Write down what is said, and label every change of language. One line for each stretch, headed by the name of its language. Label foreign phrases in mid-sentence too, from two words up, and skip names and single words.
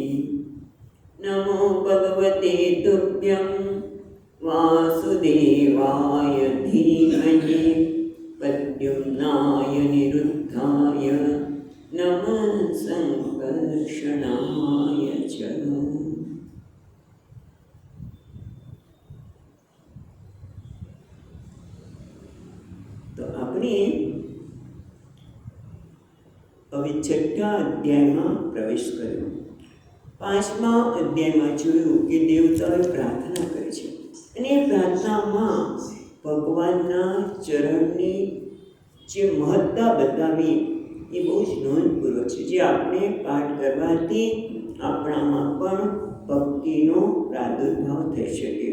Sanskrit: नमो भगवते तुभ्यं वासुदेवाय धीमहि प्रद्युम्नाय निरुद्धाय नमः संकर्षणाय च।
Gujarati: તો આપણે હવે છઠ્ઠા અધ્યાયમાં પ્રવેશ કર્યો. પાંચમા અધ્યાયમાં જોયું કે દેવતાઓએ પ્રાર્થના કરી છે અને એ પ્રાર્થનામાં ભગવાનના ચરણની જે મહત્તા બતાવી એ બહુ જ નોંધપૂર્વક છે, જે આપણે પાઠ કરવાથી આપણામાં પણ ભક્તિનો પ્રાદુર્ભાવ થઈ શકે.